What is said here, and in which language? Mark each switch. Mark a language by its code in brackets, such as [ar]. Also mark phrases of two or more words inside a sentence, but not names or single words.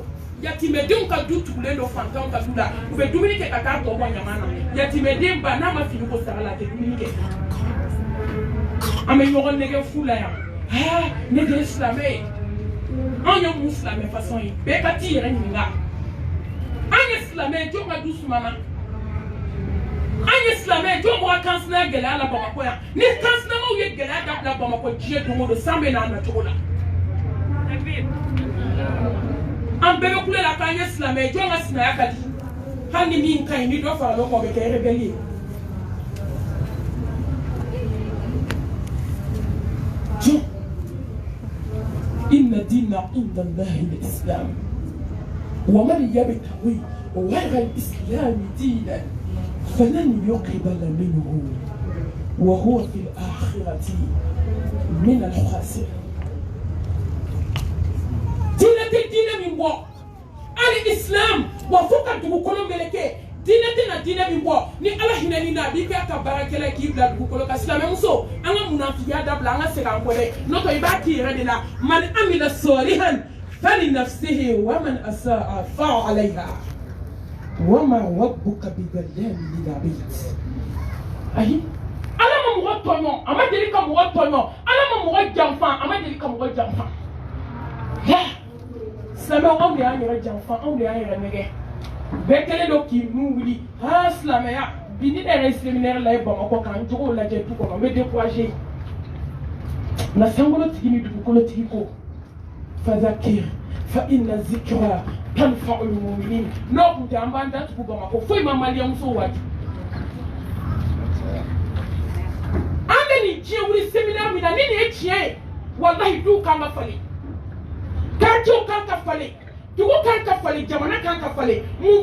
[bm] yatimɛdenw ka du tugulen don fantanw ka du la u bɛ dumuni kɛ ka taa tɔ bɔ ɲama na yatimɛden ba n'a ma fini ko saga la a tɛ dumuni kɛ an bɛ ɲɔgɔn nɛgɛ fu la yan ne de ye silamɛ ye anw ye mun silamɛ fasɔn ye bɛɛ ka t'i yɛrɛ ɲininka an ye silamɛ ye jɔn ka du sumana an ye silamɛ ye jɔn bɔra kansinaya gɛlɛya la bamakɔ yan ni kansinamaw ye gɛlɛya dabila bamakɔ diɲɛ don o don san bɛ n'a nacogo la an bɛɛ bɛ kule la k'an ye silamɛ ye jɔn ka sinaya ka di hali ni min ka ɲi ni dɔ fara ɲɔgɔn kan o bɛ kɛ rebelle ye jɔn [ar] إن الدين عند الله الإسلام ومن يبتغ غير الإسلام دينا فلن يقبل منه وهو في الآخرة من الخاسرين [bm] diinɛ min bɔ ali islam wa fo ka dugukolo meleke diinɛ tɛna diinɛ min bɔ ni ala hinɛni na a b'i kɛ ka baarakɛla k'i bila dugukolo kan silamɛmuso an ka munafiya dabila an ka segin an kɔ dɛ n'o tɛ i b'a k'i yɛrɛ de la [ar] من عمل صالحا فلنفسه ومن أساء فعليها وما ربك بظلام للعبيد [bm] ayi ala ma mɔgɔ tɔɲɔ a ma deli ka mɔgɔ tɔɲɔ ala ma mɔgɔ janfa a ma deli ka mɔgɔ janfa silamɛw anw de y'an yɛrɛ janfa anw de y'an yɛrɛ nɛgɛ bɛɛ kɛlen don k'i nun wuli silamɛya bi ni ne yɛrɛ ye séminaire la ye bamakɔ k'an jogow lajɛ du kɔnɔ n bɛ découragé nka sankolotigi ni dugukolotigi ko [ar] فذكر فإن الذكرى تنفع المؤمنين [bm] n'o tun tɛ an b'an datugu bamakɔ foyi ma maliyɛnmusow waati an bɛ nin diɲɛ wuli séminaire min na ni nin ye tiɲɛ ye walahi du kan ka falen quartier kan ka falen dugu kan ka falen jamana kan ka falen mun